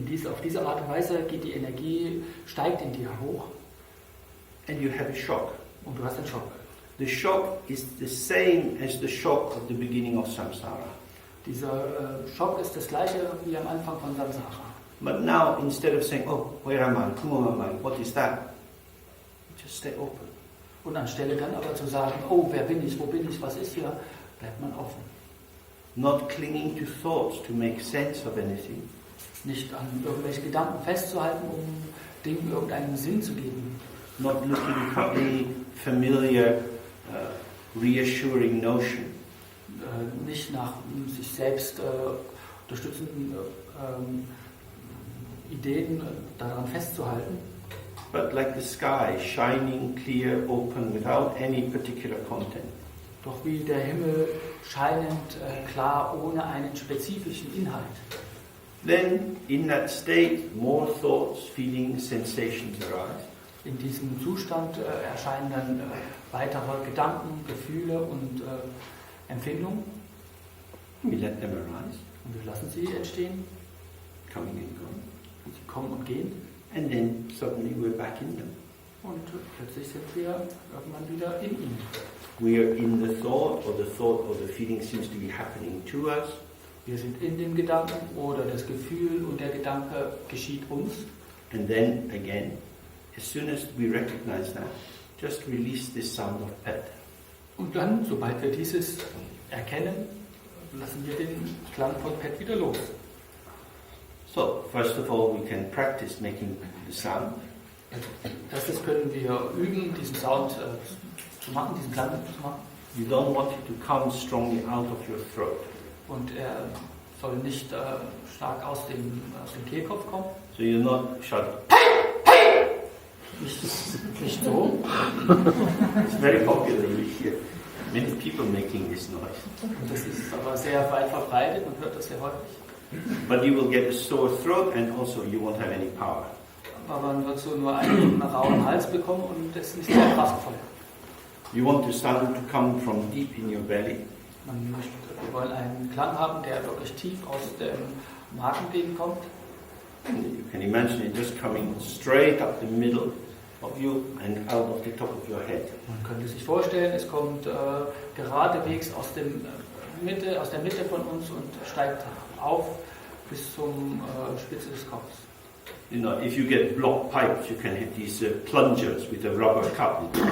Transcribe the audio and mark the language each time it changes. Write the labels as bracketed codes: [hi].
[de] Auf diese Art und Weise geht die Energie, steigt in dir hoch. [en] And you have a shock. [de] Und du hast einen Schock. [en] The shock is the same as the shock of the beginning of samsara. [de] Dieser Schock ist das gleiche wie am Anfang von Samsara. [en] But now, instead of saying, oh, where am I? Who am I? What is that? Just stay open. [de] Und anstelle dann aber zu sagen, oh, wer bin ich, wo bin ich, was ist hier, bleibt man offen. [en] Not clinging to thoughts to make sense of anything. [de] Nicht an irgendwelche Gedanken festzuhalten, um Dingen irgendeinen Sinn zu geben. [en] Not looking for any familiar, reassuring notion. [de] Nicht nach sich selbst unterstützenden Ideen daran festzuhalten. [en] But like the sky, shining, clear, open, without any particular content. [de] Doch wie der Himmel scheinend klar, ohne einen spezifischen Inhalt. [en] Then, in that state, more thoughts, feelings, sensations arise. [de] In diesem Zustand erscheinen dann weitere Gedanken, Gefühle und Empfindungen. [en] We let them arise, [de] Und wir lassen sie entstehen. [en] coming and going. [de] Und sie kommen und gehen. [en] And then suddenly we're back in them. [de] Und plötzlich sind wir irgendwann wieder in ihnen. [en] We are in the thought or the feeling seems to be happening to us. [de] Wir sind in dem Gedanken oder das Gefühl und der Gedanke geschieht uns. [en] And then again, as soon as we recognize that, just release this sound of Phat. [de] Und dann, sobald wir dieses erkennen, lassen wir den Klang von Phat wieder los. [en] So, first of all, we can practice making the sound. [de] Also, erstes können wir üben, diesen Sound zu machen, diesen Klang zu machen. [en] You don't want it to come strongly out of your throat. [de] Und er soll nicht stark aus dem Kehlkopf kommen. [en] So you're not shouting. [de] Nicht so. [en] It's very popular. We hear many people making this noise. [de] Das ist aber sehr weit verbreitet, man hört das sehr häufig. [en] But you will get a sore throat and also you won't have any power. [de] Aber man wird so nur einen rauen Hals bekommen und es ist nicht sehr kraftvoll. [en] You want the sound to come from deep in your belly. [de] Wir wollen einen Klang haben, der wirklich tief aus dem Magengegend kommt. [en] You can imagine it just coming straight up the middle of you and out of the top of your head. [de] Man könnte sich vorstellen, es kommt geradewegs aus der Mitte von uns und steigt auf bis zum Spitze des Kopfs. [en] You know, if you get blocked pipes, you can have these plungers with a rubber cup.